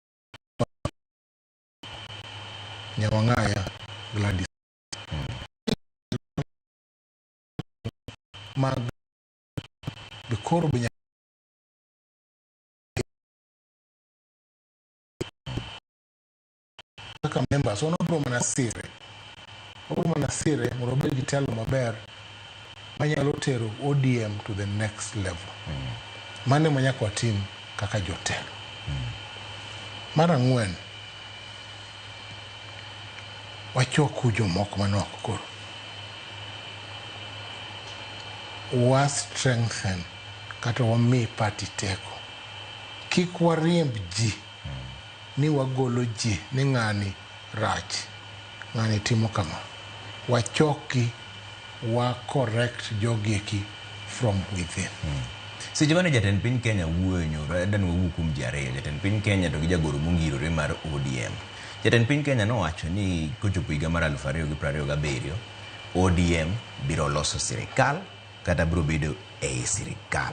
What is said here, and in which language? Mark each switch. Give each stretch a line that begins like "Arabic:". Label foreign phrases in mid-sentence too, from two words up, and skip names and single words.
Luo (Kenya and Tanzania): Nyawang'aya Gladys mag Bikoro Binya kaka members ono bro mana sire mondo obed gi telo maber manyalo tero ODM
English: to the next level.
Luo (Kenya and Tanzania): Mane manyaka watim kaka jotelo. Mar ang'wen, wachoko jomoko manoko koro. Wa strengthen kata wami party teko. Kik wariemb ji ni wagolo ji ni ng'ani rach, ng'ani timo kama. Wachoki wa correct jogieki
English: from within.
Luo (Kenya and Tanzania): Seche mane jatend piny Kenya wuoyo nyoro, edan wawuok kuom ji ariyo, jatend piny Kenya to gi jagoro mongirore mar ODM. Jatend piny Kenya nowacho ni kochopo higa mar 2027 ODM biro loso sirikal kata biro bedo ei sirikal.